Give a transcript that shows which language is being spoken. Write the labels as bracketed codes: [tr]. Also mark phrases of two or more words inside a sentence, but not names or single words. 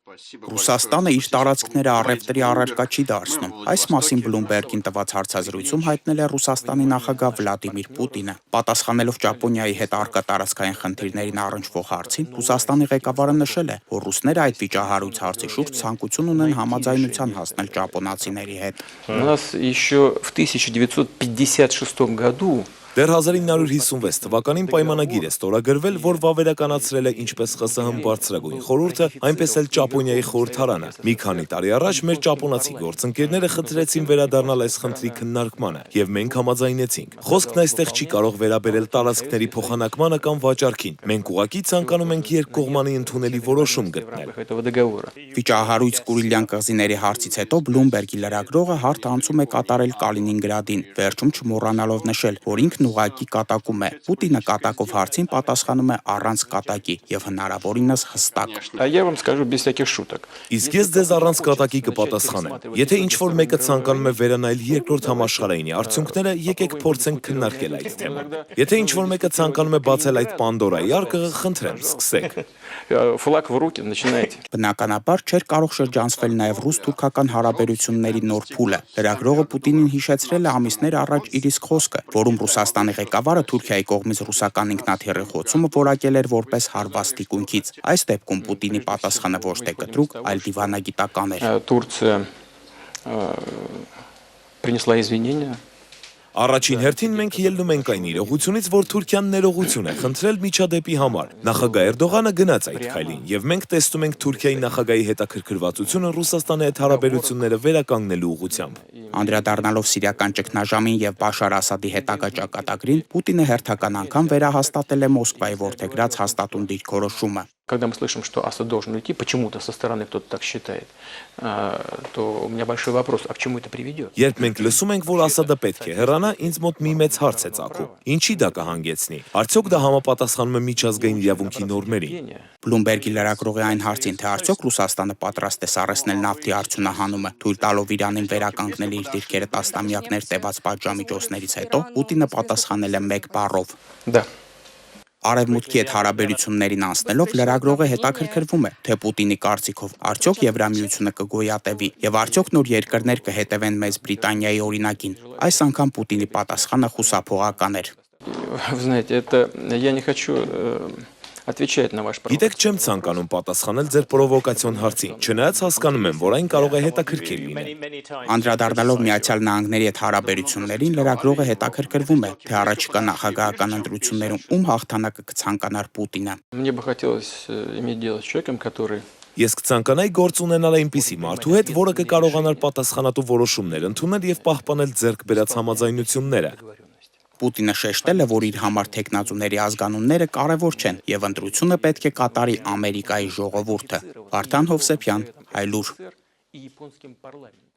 [hy] Ռուսաստանը իր տարածքները առևտրի առարկա չի դարձնում։ Այս մասին Bloomberg-ին տված հարցազրույցում հայտնել է Ռուսաստանի նախագահ Վլադիմիր Պուտինը։ Պատասխանելով Ճապոնիայի հետ առկա տարածքային խնդիրներին առնչվող հարցին, Ռուսաստանի ղեկավարը նշել է, որ ռուսները այդ վիճահարույց հարցի շուրջ ցանկություն ունեն համաձայնության հասնել ճապոնացիների հետ։ [ru] У нас еще в 1956 году [hy] Դեռ 1956 թվականին պայմանագիր է ստորագրվել, որ վավերականացրել է ինչպես ԽՍՀՄ բարձրագույն խորհուրդը, այնպես էլ Ճապոնիայի խորհրդարանը։ Մի քանի տարի առաջ մեր ճապոնացի գործընկերները խնդրեցին վերադառնալ այս խնդրի քննարկմանը, եւ մենք համաձայնեցինք։ Խոսքն այստեղ չի կարող վերաբերել տարածքների փոխանակմանը կամ վաճառքին։ Մենք ուղղակի ցանկանում ենք երկկողմանի ընդունելի որոշում գտնել։ [ru] этого договора. [hy] Վիճահարույց Կուրիլյան կղզիների հարցից հետո Bloomberg-ի լրագրողը հարթ անցում է կատարել Կալինինգրադին, վերջում չմոռանալով նշել, որ ինքն ուղղակի կատակում է։ Պուտինը կատակով հարցին պատասխանում է առանց կատակի եւ հնարավորինս հստակ։ [ru] А я вам скажу без всяких шуток. [hy] Իսկ ես ձեզ առանց կատակի կպատասխանեմ։ Եթե ինչ-որ մեկը ցանկանում է վերանայել երկրորդ համաշխարհայինի արդյունքները, եկեք փորձենք քննարկել այդ թեման։ Եթե ինչ-որ մեկը ցանկանում է բացել այդ Պանդորայի արկղը, խնդրեմ, սկսեք։ [ru] Флаг в руки, начинайте. [hy] Բնականաբար չէր կարող շրջանցվել նաև ռուս-թուրքական հարաբերությունների նոր փուլը։ Լրագրողը Պուտինին հիշեցրել է ամիսներ առաջ իր իսկ խոսքը, որում Ռուսաստանի ղեկավարը Թուրքիայի կողմից ռուսական ինքնաթիռի խոցումը որակել էր որպես հարված թիկունքից։ Այս դեպքում Պուտինի պատասխանը ոչ թե կտրուկ, այլ դիվանագիտական էր։ [ru] Турция принесла извинения. [hy] Առաջին հերթին մենք ելնում ենք այն իրողությունից, որ Թուրքիան ներողություն է խնդրել միջադեպի համար։ Նախագահ Էրդողանը գնաց այդ քայլին, եւ մենք տեսնում ենք Թուրքիայի նախագահի հետաքրքրվածությունը Ռուսաստանի հետ հարաբերությունները վերականգնելու ուղղությամբ։ Անդրադառնալով սիրիական ճգնաժամին եւ Բաշար Ասադի հետագա ճակատագրին, Պուտինը հերթական անգամ վերահաստատել է Մոսկվայի որդեգրած հաստատուն դիրքորոշումը։ [ru] Когда мы слышим, что Асад должен уйти, почему-то со стороны кто-то так считает, то у меня большой вопрос, а к чему это приведет? [hy] Երբ մենք լսում ենք, որ Ասադը պետք է հեռանա, ինձ մոտ մի մեծ հարց է ծագում։ Ինչի դա կհանգեցնի։ Արդյոք դա համապատասխանում է միջազգային իրավունքի նորմերին։ Bloomberg-ի լրագրողի այն հարցին, թե արդյոք Ռուսաստանը պատրաստ է սառեցնել նավթի արդյունահանումը, թույլ տալով Իրանին վերականգնել իր դիրքերը տասնամյակներ տևած պատժամիջոցներից հետո, Պուտինը պատասխանել է մեկ բառով։ [ru] Да. [hy] Արևմուտքի հետ հարաբերություններին անցնելով լրագրողը հետաքրքրվում է, թե Պուտինի կարծիքով արդյոք Եվրամիությունը կգոյատևի եւ արդյոք նոր երկրներ կհետևեն մեծ Բրիտանիայի օրինակին։ Այս անգամ Պուտինի պատասխանը խուսափողական էր։ [ru] Вы знаете, это я не хочу отвечать на ваш [hy] Գիտեք, չեմ ցանկանում պատասխանել ձեր պրովոկացիոն հարցին, չնայած հասկանում եմ, որ այն կարող է հետաքրքիր լինել։ Անդրադառնալով Միացյալ Նահանգների հետ հարաբերություններին լրագրողը հետաքրքրվում է, թե առաջիկա նախագահական ընտրություններում ում հաղթանակը կցանկանար Պուտինը։ [ru] Мне бы хотелось иметь дело с человеком, который [hy] Ես կցանկանայի գործ ունենալ այնպիսի մարդու հետ, որը կկարողանար պատասխանատու որոշումներ ընդունել եւ պահպանել ձեռք բերած համաձայնությունները։ Պուտինը շեշտել է, որ իր համար թեկնածուների ազգանունները կարևոր չեն եւ ընտրությունը պետք է կատարի Ամերիկայի ժողովուրդը։ Վարդան Հովսեփյան, Հայլուր։ [ru] и японским парламентом.